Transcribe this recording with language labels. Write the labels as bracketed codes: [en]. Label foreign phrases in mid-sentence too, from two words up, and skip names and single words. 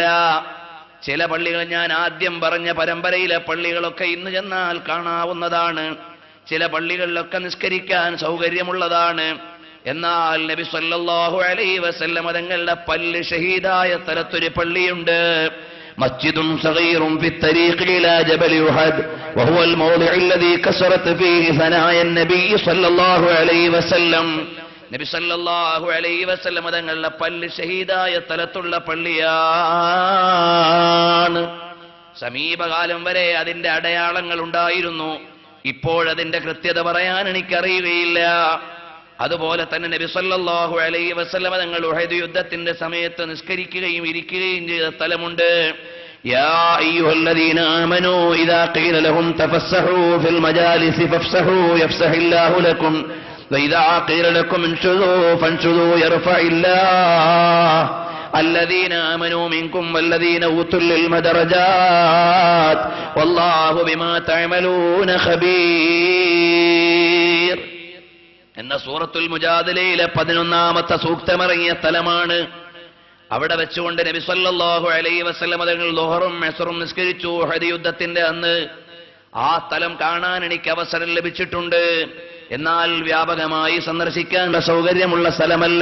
[ml] ചില പള്ളികൾ ഞാൻ ആദ്യം പറഞ്ഞ പരമ്പരയിലെ പള്ളികളൊക്കെ ഇന്ന് ചെന്നാൽ കാണാവുന്നതാണ്. ചില പള്ളികളിലൊക്കെ നിസ്കരിക്കാൻ സൗകര്യമുള്ളതാണ്. എന്നാൽ നബി [ar] صلى الله عليه وسلم [ml] തങ്ങളുടെ പല്ല് ഷഹീദായ സ്ഥലത്തൊരു പള്ളിയുണ്ട്. [ar] مسجد صغير في الطريق إلى جبل أحد وهو الموضع الذي كسرت فيه ثنايا النبي صلى الله عليه وسلم. [ml] നബി [ar] صلى الله عليه وسلم [ml] തങ്ങളുടെ പല്ല് ഷഹീദായ സ്ഥലത്തുള്ള പള്ളിയാണ്. സമീപകാലം വരെ അതിന്റെ അടയാളങ്ങൾ ഉണ്ടായിരുന്നു. ഇപ്പോഴതിന്റെ കൃത്യത പറയാൻ എനിക്കറിയുകയില്ല. അതുപോലെ തന്നെ നബി [ar] صلى الله عليه وسلم [ml] തങ്ങൾ ഉഹദ് യുദ്ധത്തിന്റെ സമയത്ത് നിസ്കരിക്കുകയും ഇരിക്കുകയും ചെയ്ത സ്ഥലമുണ്ട്. [ar] يا أيها الذين آمنوا إذا قيل لهم تفسحوا في المجالس فافسحوا يفسح الله لكم وإذا قيل لكم انشزوا فانشزوا يرفع الله الذين آمنوا منكم والذين أوتوا العلم درجات والله بما تعملون خبير. [ml] എന്ന സൂറത്തുൽ മുജാദിലയിലെ 11ാമത്തെ സൂക്തമിറങ്ങിയ സ്ഥലമാണ്. അവിടെ വെച്ചുകൊണ്ട് നബി [ar] صلى الله عليه وسلم [ml] തങ്ങൾ ളുഹറും അസ്റും നിസ്കരിച്ചു ഉഹദ് യുദ്ധത്തിന്റെ അന്ന്. ആ സ്ഥലം കാണാൻ എനിക്ക് അവസരം ലഭിച്ചിട്ടുണ്ട്. എന്നാൽ വ്യാപകമായി സന്ദർശിക്കാൻ സൗകര്യമുള്ള സ്ഥലമല്ല.